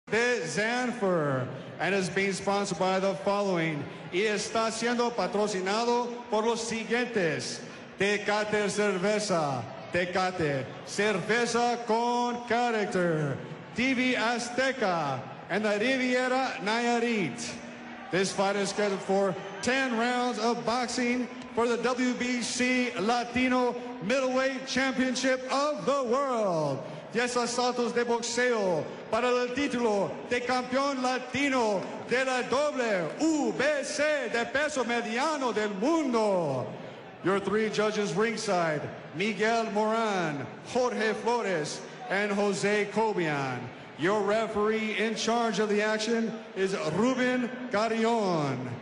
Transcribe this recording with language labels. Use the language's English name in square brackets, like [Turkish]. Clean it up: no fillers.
[English] Zanfer, and is being sponsored by the following. [Spanish] Y está siendo patrocinado por los siguientes. Tecate Cerveza, Tecate, cerveza con character. [English] TV Azteca, and the Riviera Nayarit. This fight is scheduled for 10 rounds of boxing for the WBC Latino Middleweight Championship of the World. [Spanish] 10 asaltos de boxeo para el título de campeón latino de la WBC de peso mediano del mundo. [English] Your three judges ringside, Miguel Moran, Jorge Flores, and Jose Cobian. Your referee in charge of the action is Ruben Carrion.